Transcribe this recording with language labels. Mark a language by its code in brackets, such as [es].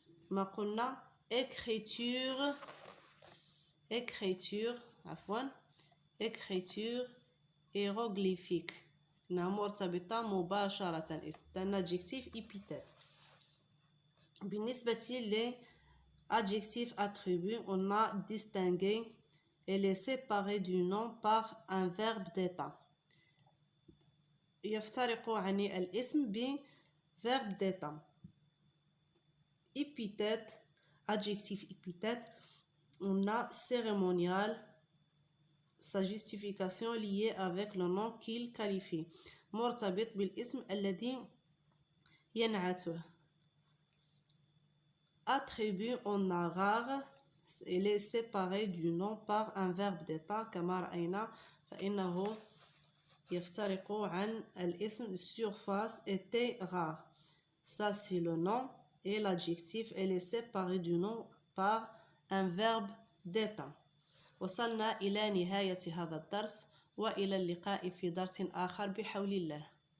[ar] ما قلنا [fr] écriture hiéroglyphique. [ar] إنها مرتبطة مباشرة. [fr] C'est un adjectif épithète. [ar] بالنسبة للادجكتيف [fr] attribut, on a distingué et les séparé du nom par un verbe d'état. [ar] يفترق عن الاسم ب [fr] verbe d'état. Épithète, adjectif épithète, on a cérémonial, sa justification liée avec le nom qu'il qualifie. [ar] مرتبط بالاسم الذي ينعته. [fr] Attribut, on a rare, il est séparé du nom par un verbe d'état [ar] كما رأينا فإنه يفترق عن الاسم [fr] surface était rare. Ça c'est le nom et l'adjectif elle est séparé du nom par un verbe d'état. [ar] وصلنا إلى نهاية هذا الدرس وإلى اللقاء في درس آخر بحول الله.